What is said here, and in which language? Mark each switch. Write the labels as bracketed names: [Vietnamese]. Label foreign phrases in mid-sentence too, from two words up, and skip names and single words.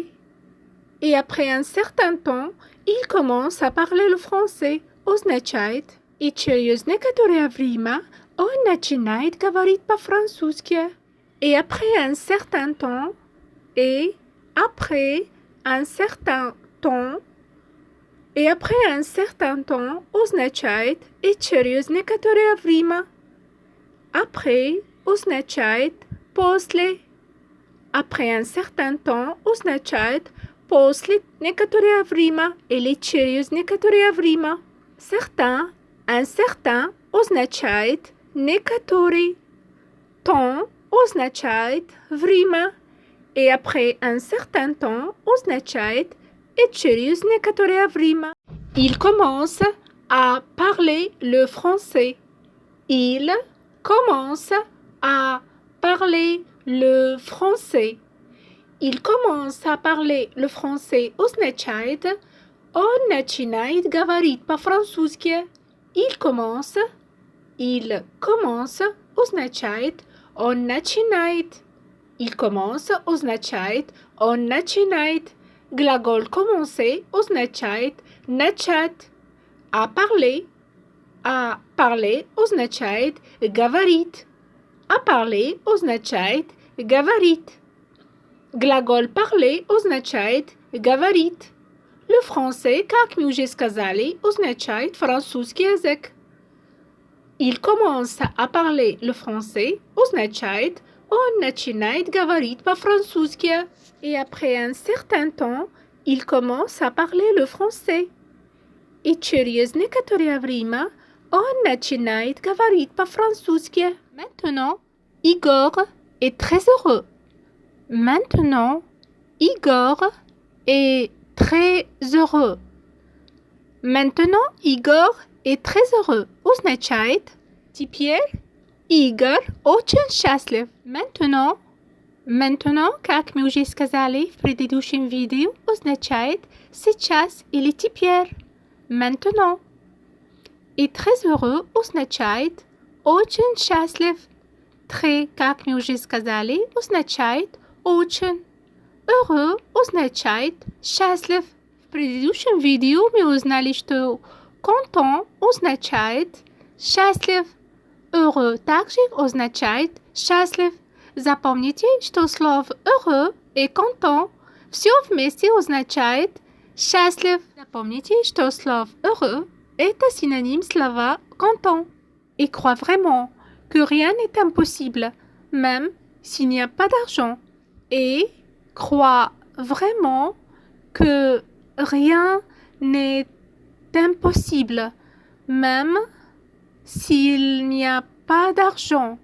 [French] Et après un certain temps, ils commencent à parler le français. [Russian] Означает и через некоторое время он начинает говорить по-французски. [French] Et après un certain temps, [Russian] означает и через некоторое время. Après означает после. [French] Après un certain temps [Russian] означает после некоторое время или через некоторое время. [French] Un certain [Russian] означает некоторый. Temps означает время. [French] Et après un certain temps [Russian] означает и через некоторое время. [French] Il commence à parler le français. Il commence à parler le français. Il commence à parler le français [Russian] означает он начинает говорить по-французски. [French] Il commence [Russian] означает он начинает. [French] Il commence [Russian] означает он начинает. Глагол commencer означает начать. [French] À parler [Russian] означает говорить. [French] À parler [Russian] означает говорить. Глагол parler означает говорить. [French] Le français, [Russian] как мы уже сказали, означает французский язык. [French] Il commence à parler le français [Russian] означает он начинает говорить по-французски. [French] Et après un certain temps, il commence à parler le français. [Russian] И через некоторое время он начинает говорить по-французски. [French] Maintenant, Igor est très heureux. Maintenant, Igor est très heureux. Maintenant, Igor est très heureux. [Russian] Означает теперь Игорь очень счастлив. Maintenant, как мы уже сказали в предыдущем видео, означает сейчас или теперь. Maintenant. И [French] très heureux [Russian] означает очень счастлив. Très, как мы уже сказали, означает очень. Heureux означает счастлив. В предыдущем видео мы узнали, что content означает счастлив. Heureux также означает счастлив. Запомните, что слово heureux и content все вместе означает счастлив. Запомните, что слово [French] heureux est synonyme slava content. Et crois vraiment que rien n'est impossible, même s'il n'y a pas d'argent. Et crois vraiment que rien n'est impossible, même s'il n'y a pas d'argent.